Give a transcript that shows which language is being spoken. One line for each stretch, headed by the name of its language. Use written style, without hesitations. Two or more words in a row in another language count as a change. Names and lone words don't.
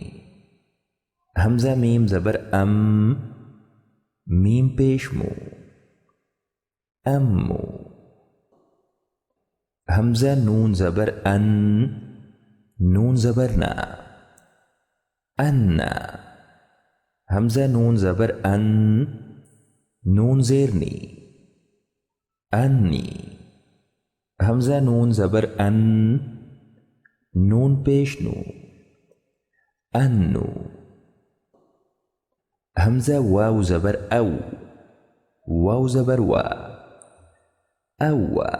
Urdu: حمزہ میم زبر ام، میم پیش مو، امو. حمزہ نون زبر ان، نون زبر نا، انا. حمزہ نون زبر ان، نون زیر نی، انی. حمزہ نون زبر ان، نون پیش نو، انو. حمزہ واو زبر او، واو زبر وا، اوا.